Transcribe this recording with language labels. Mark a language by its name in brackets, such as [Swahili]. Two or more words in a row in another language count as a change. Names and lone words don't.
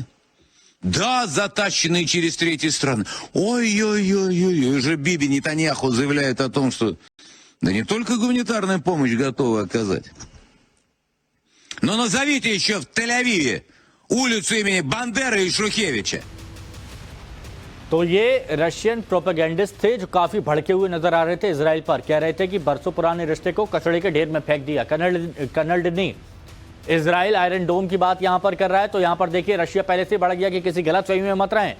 [Russian] Да, затащенные через третьи страны. Ой-ой-ой-ой, уже Биби Нетаньяху заявляет о том, что да не только гуманитарную помощь готовы оказать, но назовите еще в Тель-Авиве улицу имени Бандеры и Шухевича. [Hindi] तो ये [English] Russian propagandist [Hindi] थे जो काफी भड़के हुए नजर आ रहे थे इजराइल पर। कह रहे थे कि बरसों पुराने रिश्ते को कचड़े के ढेर में फेंक दिया। कर्नल डिनी, इजराइल आयरन डोम की बात यहां पर कर रहा है तो यहां पर देखिए रशिया पहले से बढ़ गया कि किसी गलत फहमी में मत रहें।